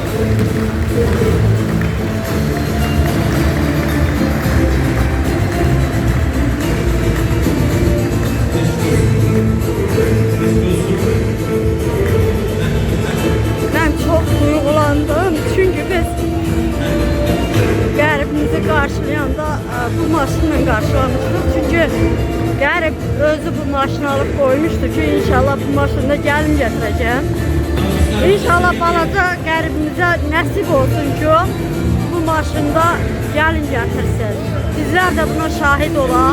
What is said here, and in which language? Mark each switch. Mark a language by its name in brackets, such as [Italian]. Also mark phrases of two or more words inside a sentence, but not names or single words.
[Turkish] Ben çok duygulandım [Azerbaijani] çünkü biz qəribimizi qarşılayanda bu maşınla qarşılamışdıq. Çünkü qərib özü bu maşını [Turkish] alıp koymuştu [Azerbaijani] ki inşallah bu maşında gəlin gətirəcəm. İnşallah balaca qəribimizə nəsib olsun ki o bu maşında gəlin gətirsin. [Turkish] Bizler de [Azerbaijani] buna şahit olaq.